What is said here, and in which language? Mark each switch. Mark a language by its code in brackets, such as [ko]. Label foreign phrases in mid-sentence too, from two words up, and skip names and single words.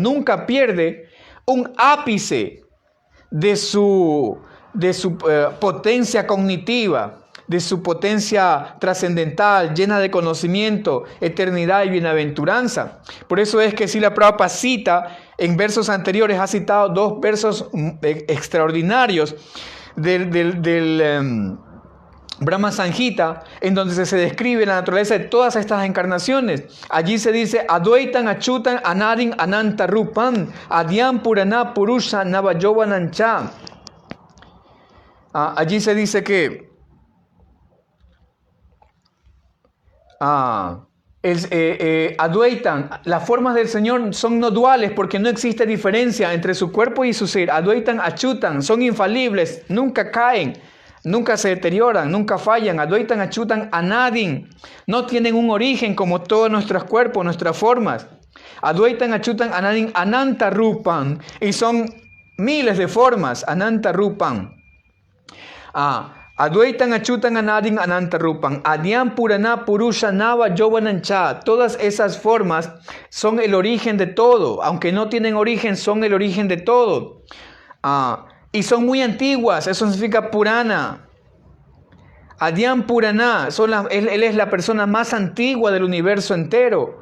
[es] Nunca pierde un ápice de su potencia cognitiva, de su potencia trascendental, llena de conocimiento, eternidad y bienaventuranza. Por eso es que Srila Prabhupada cita, en versos anteriores, ha citado dos versos extraordinarios del Brahma Sanjita, en donde se describe la naturaleza de todas estas encarnaciones. Allí se dice: [sa] Advaitan Achutan Anadin Ananta Rupan Adyam Purana Purusha Navayovanancha. [es] Allí se dice que Advaitan, las formas del Señor son no duales porque no existe diferencia entre su cuerpo y su ser. [sa] Advaitan Achutan, [es] son infalibles, nunca caen, nunca se deterioran, nunca fallan. [sa] Advaitan Achutan Anadin, [es] no tienen un origen como todos nuestros cuerpos, nuestras formas. [sa] Advaitan Achutan Anadin Ananta Rupan, [es] y son miles de formas. [sa] Ananta Rupan. Advaitan Achutan Anadin Ananta Rupan Adyam Purana Purusha Nava Yovanancha. [es] Todas esas formas son el origen de todo. Aunque no tienen origen, son el origen de todo. Y son muy antiguas. Eso significa Purana. [sa] Adyam Purana, [es] él es la persona más antigua del universo entero.